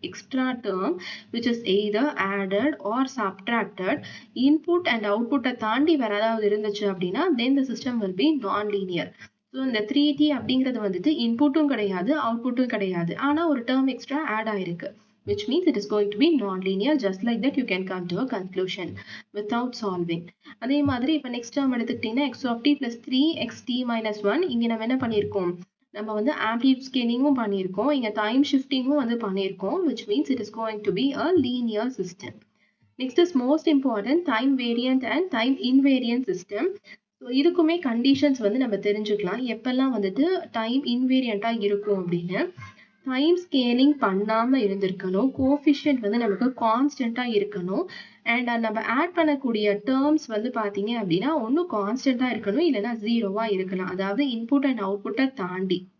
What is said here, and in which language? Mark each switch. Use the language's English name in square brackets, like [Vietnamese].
[English] Extra term which is either added or subtracted. [Tamil] Input and அவுட்புட்டை தாண்டி வேற ஏதாவது இருந்துச்சு அப்படின்னா [English] Then the system will be non linear. [Tamil] ஸோ இந்த 3t அப்படிங்கிறது வந்துட்டு இன்புட்டும் கிடையாது அவுட்புட்டும் கிடையாது, ஆனால் ஒரு டேர்ம் எக்ஸ்ட்ரா ஆட் ஆயிருக்கு, [English] which means it is going to be non-linear. Just like that you can come to a conclusion without solving. [Tamil] அதே மாதிரி இப்போ நெக்ஸ்ட் டேர்ம் எடுத்துக்கிட்டீங்கன்னா x of t plus 3xt minus 1. இங்கே நம்ம என்ன பண்ணியிருக்கோம், நம்ம வந்து ஆம்ப்ளிட்யூட் ஸ்கேலிங்கும் பண்ணியிருக்கோம், இங்கே டைம் ஷிஃப்டிங்கும் வந்து பண்ணியிருக்கோம், [English] which means it is going to be a linear system. Next is most important time variant and time invariant system. [Tamil] So இதுக்குமே கண்டிஷன்ஸ் வந்து நம்ம தெரிஞ்சுக்கலாம் எப்பெல்லாம் வந்துட்டு டைம் இன்வேரியண்ட்டாக இருக்கும் அப்படின்னு. டைம் ஸ்கேலிங் பண்ணாமல் இருந்திருக்கணும், கோஎஃபிஷியன்ட் வந்து நமக்கு கான்ஸ்டண்ட்டாக இருக்கணும், அண்ட் நம்ம ஆட் பண்ணக்கூடிய டேர்ம்ஸ் வந்து பார்த்தீங்க அப்படின்னா ஒன்றும் கான்ஸ்டண்ட்டாக இருக்கணும் இல்லைன்னா ஜீரோவாக இருக்கலாம், அதாவது இன்புட் அண்ட் அவுட்புட்டை தாண்டி.